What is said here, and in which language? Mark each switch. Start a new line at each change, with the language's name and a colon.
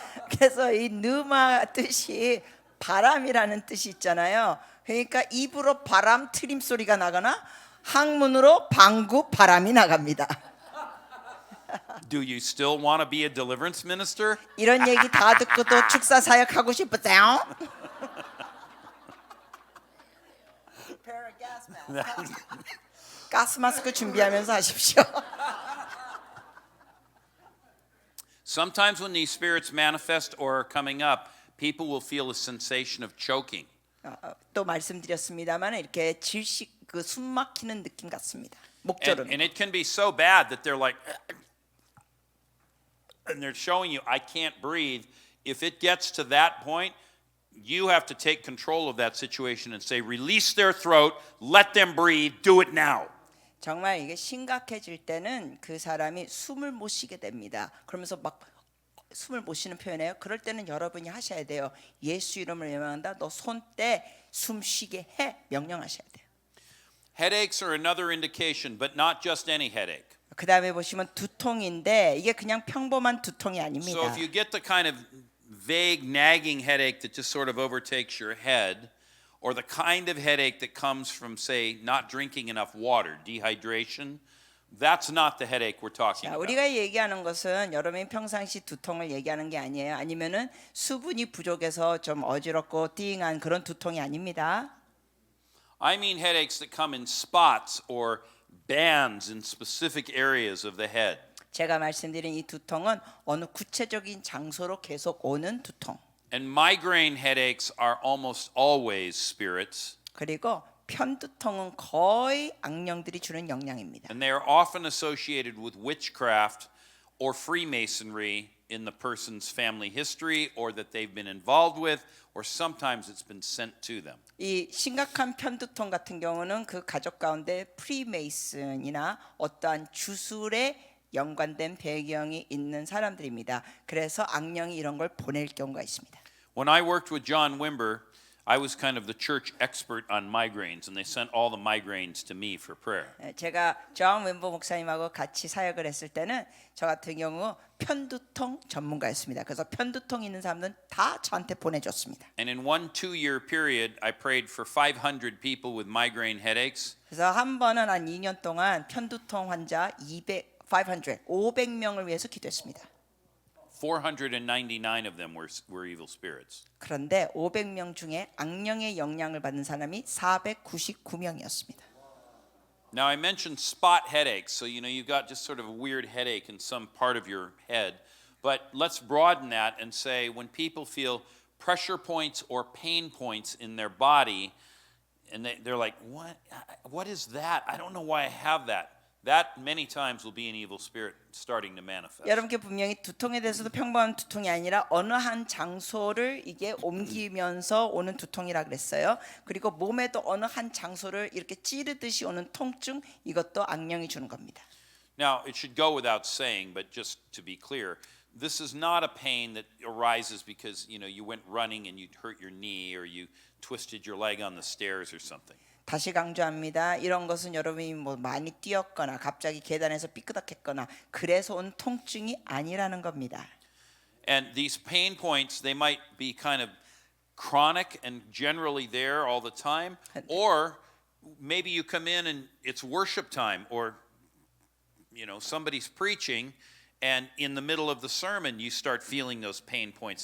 Korean: 그래서 이 누마 뜻이 바람이라는 뜻이 있잖아요. 그러니까 입으로 바람 트림 소리가 나거나 항문으로 방구 바람이 나갑니다.
English: Do you still want to be a deliverance minister?
Korean: 이런 얘기 다 듣고 또 축사 사역하고 싶으세요? 가스 마스크 준비하면서 하십시오.
English: Sometimes when these spirits manifest or are coming up, people will feel a sensation of choking.
Korean: 또 말씀드렸습니다만 이렇게 질식 그 숨 막히는 느낌 같습니다.
English: And,
Korean: 목조름.
English: and it can be so bad that they're like, and they're showing you, I can't breathe. If it gets to that point, you have to take control of that situation and say, release their throat, let them breathe, do it now.
Korean: 정말 이게 심각해질 때는 그 사람이 숨을 못 쉬게 됩니다. 그러면서 막 숨을 못 쉬는 표현이에요. 그럴 때는 여러분이 하셔야 돼요. 예수 이름을 명한다. 너 손 떼 숨 쉬게 해 명령하셔야 돼요.
English: Headaches are another indication, but not just any headache.
Korean: 그 다음에 보시면 두통인데 이게 그냥 평범한 두통이
English: So
Korean: 아닙니다.
English: if you get the kind of vague nagging headache that just sort of overtakes your head, or the kind of headache that comes from, say, not drinking enough water, dehydration, that's not the headache we're talking
Korean: 자,
English: about.
Korean: 우리가 얘기하는 것은 여러분이 평상시 두통을 얘기하는 게 아니에요. 아니면은 수분이 부족해서 좀 어지럽고 띵한 그런 두통이 아닙니다.
English: I mean headaches that come in spots or bands in specific areas of the head.
Korean: 제가 말씀드린 이 두통은 어느 구체적인 장소로 계속 오는 두통.
English: And migraine headaches are almost always spirits,
Korean: 그리고 편두통은 거의 악령들이 주는 영향입니다.
English: and they are often associated with witchcraft or Freemasonry in the person's family history or that they've been involved with, or sometimes it's been sent to them.
Korean: 이 심각한 편두통 같은 경우는 그 가족 가운데 프리메이슨이나 어떠한 주술에 연관된 배경이 있는 사람들입니다. 그래서 악령이 이런 걸 보낼 경우가 있습니다.
English: When I worked with John Wimber, I was kind of the church expert on migraines, and they sent all the migraines to me for prayer.
Korean: 제가 존 웬버 목사님하고 같이 사역을 했을 때는 저 같은 경우 편두통 전문가였습니다. 그래서 편두통 있는 사람들은 다 저한테 보내줬습니다.
English: And in 1-2 year period, I prayed for 500 people with migraine headaches.
Korean: 그래서 한 번은 한 2년 동안 편두통 환자 500명을 위해서 기도했습니다.
English: 499 of them were evil spirits.
Korean: 그런데 500명 중에 악령의 영향을 받는 사람이 499명이었습니다.
English: Now I mentioned spot headaches, so you've got just sort of a weird headache in some part of your head. But let's broaden that and say when people feel pressure points or pain points in their body, and they're like, what is that? I don't know why I have that. that many times will be an evil spirit starting to manifest.
Korean: 여러분께 분명히 두통에 대해서도 평범한 두통이 아니라 어느 한 장소를 이게 옮기면서 오는 두통이라 그랬어요. 그리고 몸에도 어느 한 장소를 이렇게 찌르듯이 오는 통증, 이것도 악령이 주는 겁니다.
English: Now, it should go without saying, but just to be clear, this is not a pain that arises because, you went running and you hurt your knee or you twisted your leg on the stairs or something.
Korean: 다시 강조합니다. 이런 것은 여러분이 뭐 많이 뛰었거나 갑자기 계단에서 삐끄덕했거나 그래서 온 통증이 아니라는 겁니다.
English: And these pain points, they might be kind of chronic and generally there all the time, or maybe you come in and it's worship time, or somebody's preaching and in the middle of the sermon you start feeling those pain points.